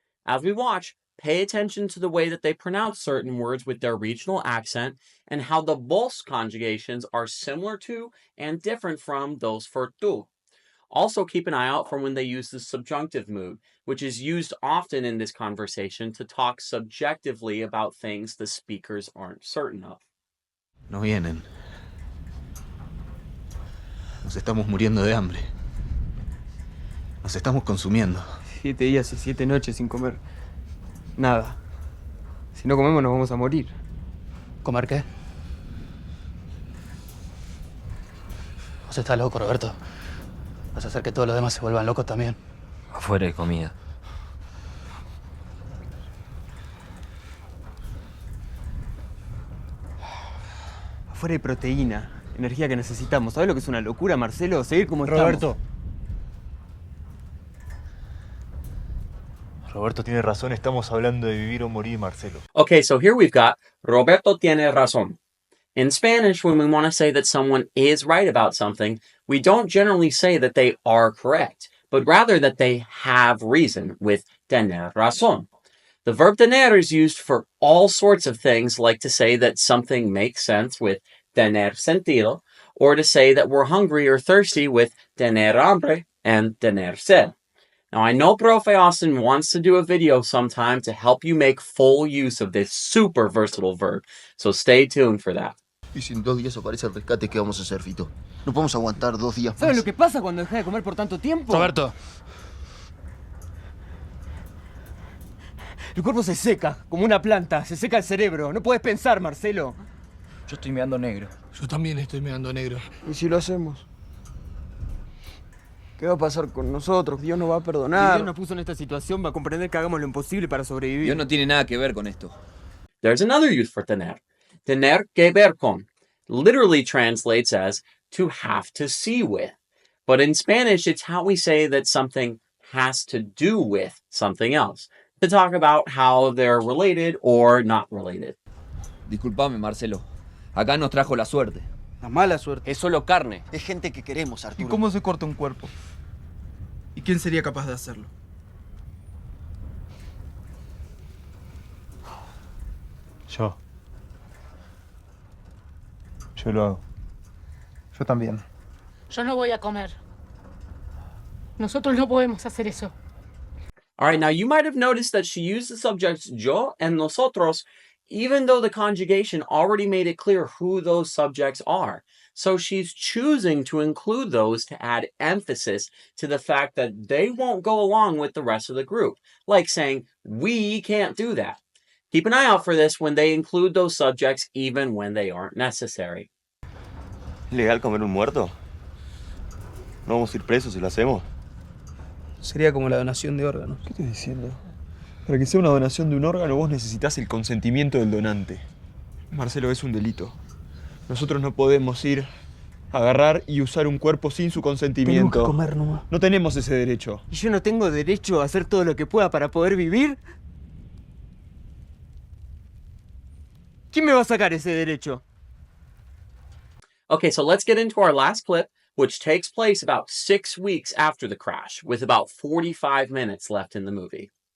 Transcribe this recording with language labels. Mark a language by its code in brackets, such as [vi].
[en] As we watch, pay attention to the way that they pronounce certain words with their regional accent and how the vos conjugations are similar to and different from those for tú. Also, keep an eye out for when they use the subjunctive mood, which is used often in this conversation to talk subjectively about things the speakers aren't certain of. [es] No vienen. Nos estamos muriendo de hambre. Nos estamos consumiendo. 7 días y 7 noches sin comer nada. Si no comemos nos vamos a morir. ¿Comer qué? Vos estás loco, Roberto. Vas a hacer que todos los demás se vuelvan locos también. Afuera hay comida. Afuera hay proteína, energía que necesitamos. ¿Sabes lo que es una locura, Marcelo? Seguir como Roberto. estamos. Roberto tiene razón, estamos hablando de vivir o morir, Marcelo. [en] Okay, so here we've got [es] Roberto tiene razón. [en] In Spanish, when we want to say that someone is right about something, we don't generally say that they are correct, but rather that they have reason with tener razón. The verb tener is used for all sorts of things, like to say that something makes sense with tener sentido, or to say that we're hungry or thirsty with tener hambre and tener sed. Now, I know Profe Austin wants to do a video sometime to help you make full use of this super versatile verb, so stay tuned for that. [es] Y si en 2 días aparece el rescate, ¿qué vamos a hacer, Fito? No podemos aguantar 2 días más. ¿Sabes lo que pasa cuando dejas de comer por tanto tiempo? Roberto. El cuerpo se seca, como una planta. Se seca el cerebro. No puedes pensar, Marcelo. Yo estoy meando negro. Yo también estoy mirando negro. ¿Y si lo hacemos? ¿Qué va a pasar con nosotros? Dios nos va a perdonar. Si Dios nos puso en esta situación, va a comprender que hagamos lo imposible para sobrevivir. Dios no tiene nada que ver con esto. [en] There's another use for tener. [es] Tener que ver con [en] literally translates as to have to see with. But in Spanish, it's how we say that something has to do with something else, to talk about how they're related or not related. [es] Disculpame, Marcelo. Acá nos trajo la suerte. La mala suerte. Es solo carne. Es gente que queremos, ¿Y Arturo. cómo se corta un cuerpo? ¿Y quién sería capaz de hacerlo? Yo lo hago. Yo también. Yo no voy a comer. Nosotros no podemos hacer eso. [en] All right, now you might have noticed that she used the subjects yo and nosotros, even though the conjugation already made it clear who those subjects are. So she's choosing to include those to add emphasis to the fact that they won't go along with the rest of the group, like saying, we can't do that. Keep an eye out for this when they include those subjects even when they aren't necessary. [es] ¿Legal comer un muerto? ¿No vamos a ir presos si lo hacemos? Sería como la donación de órganos. ¿Qué estás diciendo? Para que sea una donación de un órgano, vos necesitas el consentimiento del donante. Marcelo, es un delito. Nosotros no podemos ir, agarrar y usar un cuerpo sin su consentimiento. Tenemos que comer nomás. No tenemos ese derecho. ¿Y yo no tengo derecho a hacer todo lo que pueda para poder vivir? ¿Quién me va a sacar ese derecho? [en] Okay, so let's get into our last clip, which takes place about 6 weeks after the crash, with about 45 minutes left in the movie.